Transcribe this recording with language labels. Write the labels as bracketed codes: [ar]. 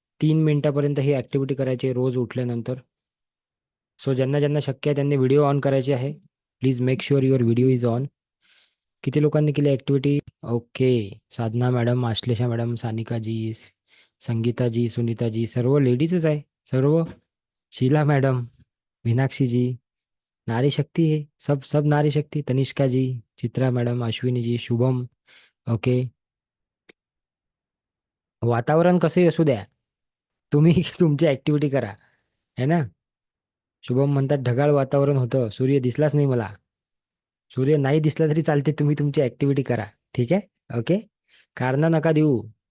[mr] 3 मिनिटापर्यंत ही ऍक्टिव्हिटी करायची आहे रोज उठल्यानंतर. सो ज्यांना ज्यांना शक्य आहे त्यांनी व्हिडिओ ऑन करायचे आहे. [en] Please make sure your video is on. [mr] किती लोकांनी केली ऍक्टिव्हिटी? [en] Okay. [mr] साधना मॅडम, आश्लेषा मॅडम, सानिकाजी, संगीताजी, सुनीताजी, सर्व लेडीजच आहे. सर्व. [hi] शीला मॅडम, मीनाक्षीजी, नारी शक्ती है. सब सब नारी शक्ती. तनिष्का जी, चित्रा मैडम, अश्विनी जी, शुभम. ओके. [mr] वातावरण कसंही असू द्या, तुम्ही तुमची ऍक्टिव्हिटी करा, [hi] है ना. [mr] शुभम म्हणतात ढगाळ वातावरण होतं, सूर्य दिसलाच नाही मला. सूर्य नाही दिसला तरी चालते, तुम्ही तुमची ऍक्टिव्हिटी करा. ठीक आहे. ओके. कारण नका देऊ.